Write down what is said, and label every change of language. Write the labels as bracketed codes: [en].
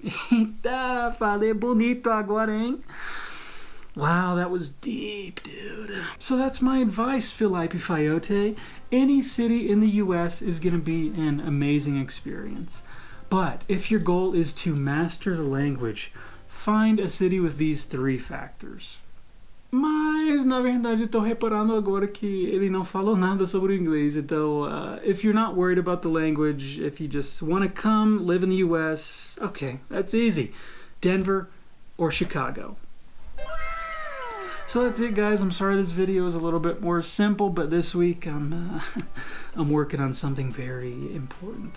[pt] Eita, falei bonito agora, hein? [en] Wow, that was deep, dude. So that's my advice, Felipe Fayote. Any city in the US is going to be an amazing experience. But if your goal is to master the language, find a city with these 3 factors. [pt] Mas, na verdade, estou reparando agora que ele não falou nada sobre o inglês. [en] Então, if you're not worried about the language, if you just want to come live in the US, okay, that's easy. Denver or Chicago. So that's it, guys. I'm sorry this video is a little bit more simple, but this week I'm working on something very important.